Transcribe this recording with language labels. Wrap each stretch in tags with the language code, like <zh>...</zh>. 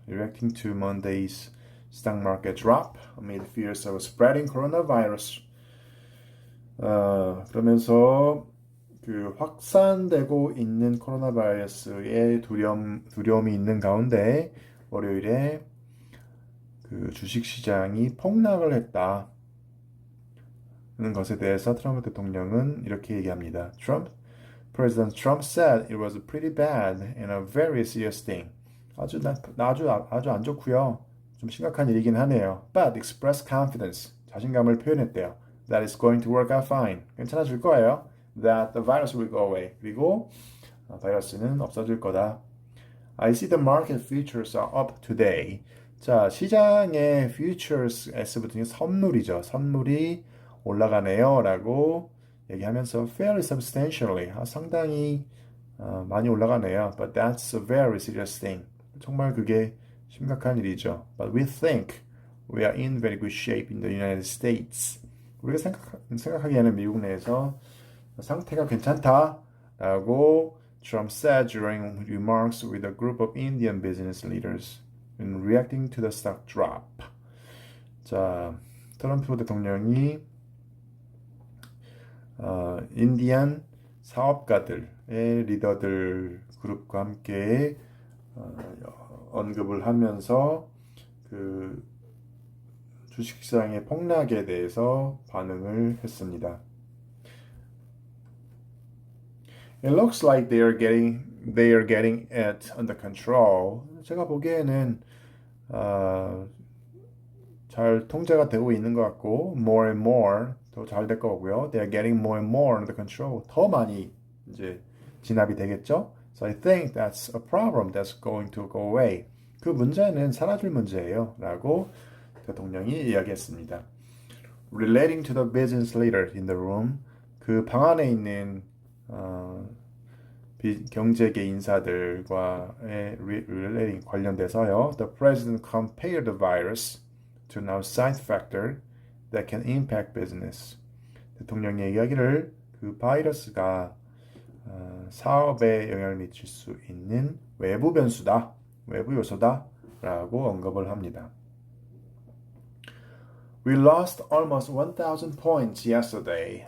<en>Reacting to Monday's stock market drop amid fears of spreading coronavirus.</en> <ko>그러면서 그 확산되고 있는 코로나 바이러스의 두려움이 있는 가운데 월요일에 그 주식 시장이 폭락을 했다는 것에 대해서 트럼프 대통령은 이렇게 얘기합니다.</ko> <en>President Trump said it was pretty bad and a very serious thing.</en> <ko>아주 안 좋고요. 좀 심각한 일이긴 하네요.</ko> <en>But expressed confidence.</en> <ko>자신감을 표현했대요.</ko> <en>That is going to work out fine.</en> <ko>괜찮아질 거예요.</ko> <en>That the virus will go away.</en> <ko>그리고 바이러스는 없어질 거다.</ko> <en>I see the market futures are up today.</en> <ko>자, 시장의 futures S 붙은 게 선물이죠. 선물이 올라가네요. 라고 얘기하면서</ko> <en>fairly substantially.</en> <ko>상당히 많이 올라가네요.</ko> <en>But that's a very serious thing.</en> <ko>정말 그게 심각한 일이죠.</ko> <en>But we think we are in very good shape in the United States.</en> <ko>우리가 생각하기에는 미국 내에서 상태가 괜찮다라고</ko> <en>Trump said during remarks with a group of Indian business leaders in reacting to the stock drop.</en> <ko>자, 트럼프 대통령이 인디안 사업가들의 리더들 그룹과 함께 언급을 하면서 그 주식시장의 폭락에 대해서 반응을 했습니다.</ko> <en>It looks like they are getting it under control.</en> <ko>제가 보기에는 잘 통제가 되고 있는 것 같고</ko> <en>more and more</en> <ko>더 잘 될 거고요.</ko> <en>They are getting more and more under control.</en> <ko>더 많이 이제 진압이 되겠죠.</ko> <en>So I think that's a problem that's going to go away.</en> <ko>그 문제는 사라질 문제예요. 라고 대통령이 이야기했습니다.</ko> <en>Relating to the business leader in the room,</en> <ko>그 방 안에 있는 경제계 인사들과의</ko> <en>relating</en> <ko>관련돼서요.</ko> <en>The president compared the virus to an outside factor that can impact business.</en> <ko>대통령의 이야기를 그 바이러스가 사업에 영향을 미칠 수 있는 외부 변수다, 외부 요소다라고 언급을 합니다.</ko> <en>We lost almost 1,000 points yesterday.</en>